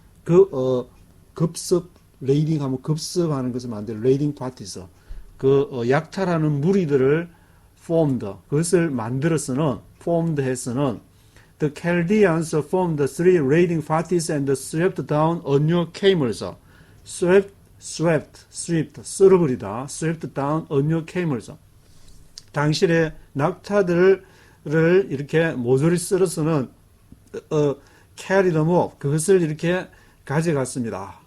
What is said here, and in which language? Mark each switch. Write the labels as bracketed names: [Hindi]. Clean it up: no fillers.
[Korean] 급습, raiding 하면 급습하는 것을 만드는 [English] raiding parties. [Korean] 약탈하는 무리들을 [English] formed, [Korean] 그것을 만들어서는, [English] formed 해서는, The Chaldeans formed 3 raiding parties and swept down on your camels. swept, [Korean] 쓸어버리다, [English] swept down on your camels. [Korean] 당신의 낙타들을 이렇게 모조리 쓸어서는 [English] carry them off, [Korean] 그것을 이렇게 가져갔습니다.